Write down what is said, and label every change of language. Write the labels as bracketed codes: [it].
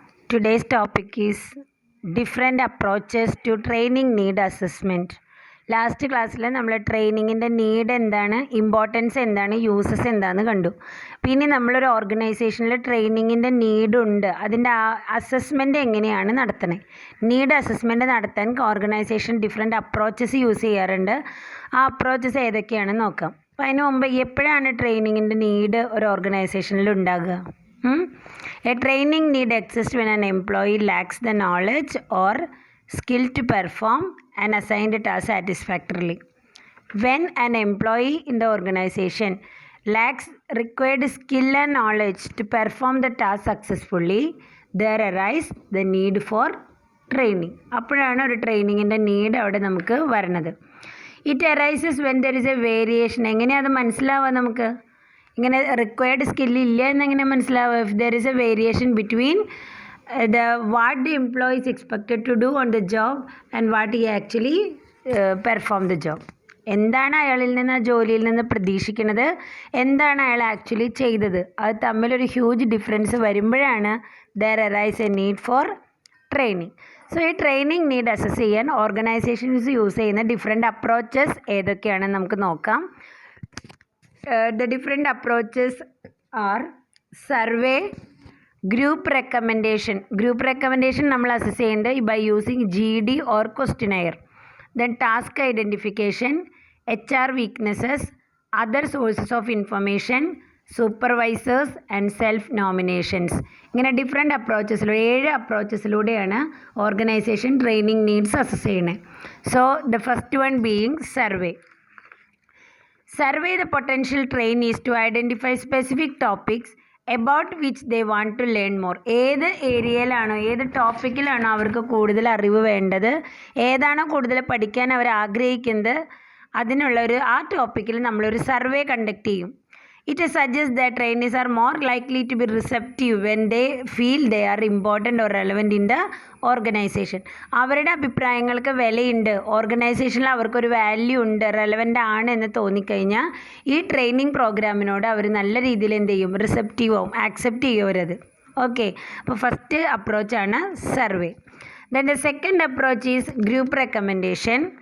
[en] Today's topic is different approaches to training need assessment. [ml] Last ക്ലാസ്സിൽ നമ്മൾ ട്രെയിനിങ്ങിൻ്റെ need എന്താണ്, importance എന്താണ്, യൂസസ് എന്താണെന്ന് കണ്ടു. പിന്നെ നമ്മളൊരു ഓർഗനൈസേഷനിൽ ട്രെയിനിങ്ങിൻ്റെ നീഡുണ്ട്, അതിൻ്റെ അസസ്മെൻറ്റ് എങ്ങനെയാണ് നടത്തണേ. നീഡ് അസസ്മെൻറ്റ് നടത്താൻ ഓർഗനൈസേഷൻ ഡിഫറെൻറ്റ് അപ്രോച്ചസ് യൂസ് ചെയ്യാറുണ്ട്. ആ അപ്രോച്ചസ് ഏതൊക്കെയാണെന്ന് നോക്കാം. അപ്പോൾ അതിന് മുമ്പ് എപ്പോഴാണ് ട്രെയിനിങ്ങിൻ്റെ നീഡ് ഒരു ഓർഗനൈസേഷനിൽ ഉണ്ടാകുക? [en] A training need exists when an employee lacks the knowledge or skill to perform an assigned task satisfactorily. When an employee in the organization lacks required skill and knowledge to perform the task successfully, there arise the need for training. [ml] അപ്പോഴാണ് ഒരു ട്രെയിനിങ്ങിൻ്റെ need അവിടെ നമുക്ക് വരുന്നത്. [en] It arises when there is a variation. [ml] എങ്ങനെയാണ് അത് മനസ്സിലാവുക നമുക്ക്? ഇങ്ങനെ റിക്വയർഡ് സ്കില്ല് ഇല്ല എന്നെങ്ങനെ മനസ്സിലാവുക? [en] If there is a variation between what the employee is expected to do on the job and what he actually perform the job. [ml] എന്താണ് അയാളിൽ നിന്ന്, ആ ജോലിയിൽ നിന്ന് പ്രതീക്ഷിക്കുന്നത്, എന്താണ് അയാൾ ആക്ച്വലി ചെയ്തത്, അത് തമ്മിലൊരു ഹ്യൂജ് ഡിഫറൻസ് വരുമ്പോഴാണ് [en] There arise a need for training. [ml] So ഈ ട്രെയിനിങ് നീഡ് അസസ് ചെയ്യാൻ ഓർഗനൈസേഷൻസ് യൂസ് ചെയ്യുന്ന ഡിഫറെൻറ്റ് അപ്രോച്ചസ് ഏതൊക്കെയാണെന്ന് നമുക്ക് നോക്കാം. [en] The different approaches are survey, group recommendation. Group recommendation [ml] നമ്മൾ അസസ് ചെയ്യുന്നത് [en] by using GD or questionnaire. Then task identification, HR weaknesses, other sources of information, supervisors and self nominations. [ml] ഇങ്ങനെ different അപ്രോച്ചസിലൂടെ 7 അപ്രോച്ചസിലൂടെയാണ് organisation training needs assess ചെയ്യുന്നത്. [en] So the first one being survey. Survey the potential trainees to identify specific topics about which they want to learn more. [ml] ഏത് ഏരിയയിലാണോ, ഏത് ടോപ്പിക്കിലാണോ അവർക്ക് കൂടുതൽ അറിവ് വേണ്ടത്, ഏതാണോ കൂടുതൽ പഠിക്കാൻ അവർ ആഗ്രഹിക്കുന്നത്, ആ ടോപ്പിക്കിൽ നമ്മളൊരു സർവേ കണ്ടക്ട് ചെയ്യും. [en] It suggests that trainees are more likely to be receptive when they feel they are important or relevant in the organization. [ml] അവരുടെ അഭിപ്രായങ്ങൾക്ക് വിലയുണ്ട്, ഓർഗനൈസേഷനിൽ അവർക്കൊരു വാല്യൂ ഉണ്ട്, റെലവൻ്റ് ആണ് എന്ന് തോന്നിക്കഴിഞ്ഞാൽ ഈ ട്രെയിനിങ് പ്രോഗ്രാമിനോട് അവർ നല്ല രീതിയിൽ എന്ത് ചെയ്യും, റിസെപ്റ്റീവ് ആവും, ആക്സെപ്റ്റ് ചെയ്യും അവരത്. ഓക്കെ, അപ്പോൾ first അപ്രോച്ചാണ് survey. [en] Then the second approach is group recommendation.